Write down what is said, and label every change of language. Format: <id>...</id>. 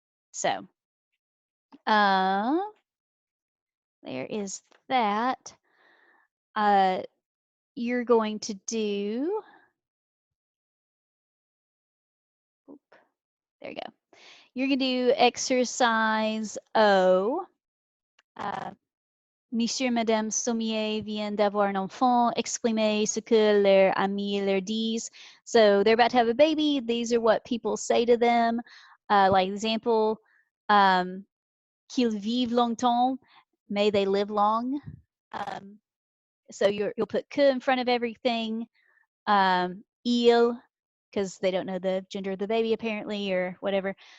<en>So there is that. You're going to do. There you go. You're going to do exercise O.</en> <fr>Monsieur, Madame Sommier viennent d'avoir un enfant. Exprimez ce que leurs amis leur disent.</fr> <en>So they're about to have a baby. These are what people say to them. Like example,</en> <fr>qu'ils vivent longtemps.</fr> <en>May they live long. So you'll put que in front of everything. Il, because they don't know the gender of the baby apparently, or whatever.</en>